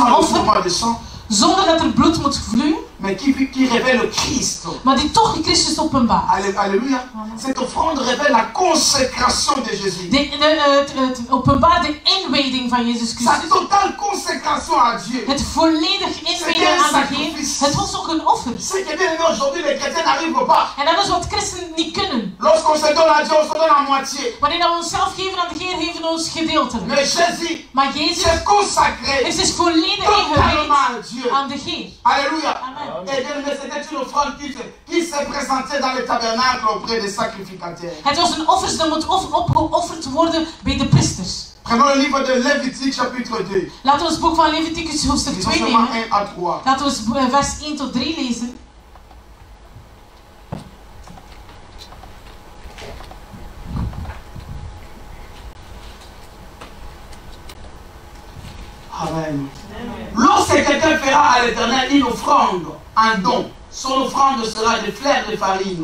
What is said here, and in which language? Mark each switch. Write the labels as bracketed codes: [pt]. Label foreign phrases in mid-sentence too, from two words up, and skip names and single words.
[fr] sans [nl] offer [fr] mouvement de sang, [nl] zonder dat er bloed moet vloeien, [fr] mais qui révèle Christ. [nl] maar die toch Christus openbaart. [fr] Alléluia. Cette offrande révèle la consécration de Jésus. [nl] Het openbaart de inwijding van Jezus [fr] Sa [nl] Christus. [fr] totale consécration à Dieu. [nl] Het volledig inwijden aan de Heer. Het was ook een offer. [fr] Ce qui est bien aimé aujourd'hui, les chrétiens n'arrivent pas. [nl] En dat is wat christenen niet kunnen. [fr] Lorsqu'on se donne à Dieu, on se donne à moitié. [nl] Wanneer we onszelf geven aan de Heer, geven we ons gedeeltelijk. [fr] Mais Jésus [nl] Maar Jezus [fr] s'est consacré [nl] is dus volledig [fr] totalement [nl] ingewijd [fr] à Dieu. [nl] aan de Heer. [fr] Alléluia. Amen. Et bien aimé, c'était une offrande qui s'est présentée dans le tabernacle auprès des sacrificateurs. [nl] Het was een offer dat moet opgeofferd worden bij de priesters. [fr] Prenons le livre de Lévitique chapitre 2. [nl] Laten we het boek van Leviticus hoofdstuk [fr] Disons [nl] 2 [fr] seulement [nl] nemen. [fr] 1 à 3. [nl] Laten we vers 1 tot 3 lezen. [fr] Amen. Lorsque quelqu'un fera à l'Éternel une offrande, un don, son offrande sera des fleurs de farine.